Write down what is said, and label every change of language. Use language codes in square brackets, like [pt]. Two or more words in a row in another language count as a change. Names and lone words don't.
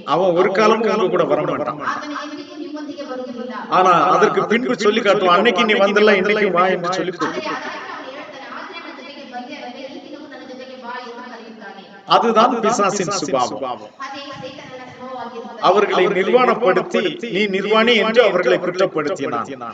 [ta] அவன் ஒரு காலமும் உங்க கூட வர மாட்டான். [kn] ಆತನು ಎಂದಿಗೂ ನಿಮ್ಮೊಂದಿಗೆ ಬರುವುದಿಲ್ಲ. [ta] ஆனா அதற்கு பின்பு சொல்லி காட்டுவான், அன்னைக்கு நீ வந்தಲ್ಲ இன்னைக்கு வா என்று சொல்லி அதுதான் பிசாசின் சுபாவம். அவர்களை நிர்வாணப்படுத்தி நீ நிர்வாணி என்று அவர்களை குற்றப்படுத்தினான்.